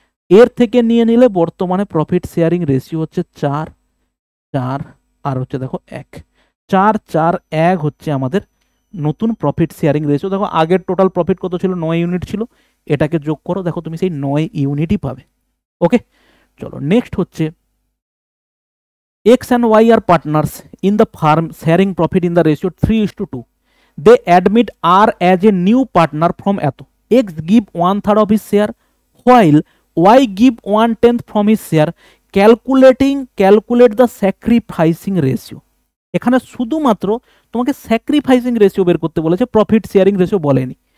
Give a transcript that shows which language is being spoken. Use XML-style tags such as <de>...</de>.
<bn>এর থেকে নিয়ে নিলে বর্তমানে প্রফিট শেয়ারিং রেশিও হচ্ছে 4 4 আর হচ্ছে দেখো 1। 4-4-1 হচ্ছে আমাদের নতুন প্রফিট শেয়ারিং রেশিও। দেখো আগের টোটাল প্রফিট কত ছিল, 9 ইউনিট ছিল, এটাকে যোগ করো, দেখো তুমি সেই 9 ইউনিটই পাবে। ওকে, চলো নেক্সট হচ্ছে</bn> <en>X and Y are partners in the firm sharing profit in the ratio 3:2. They admit R as a new partner from এত। X give 1/3 of his share while Y give 1/10 from his share. Calculate the sacrificing ratio.</en> <bn>এখানে শুধুমাত্র তোমাকে sacrificing ratio বের করতে বলেছে, profit sharing ratio বলেনি।</bn>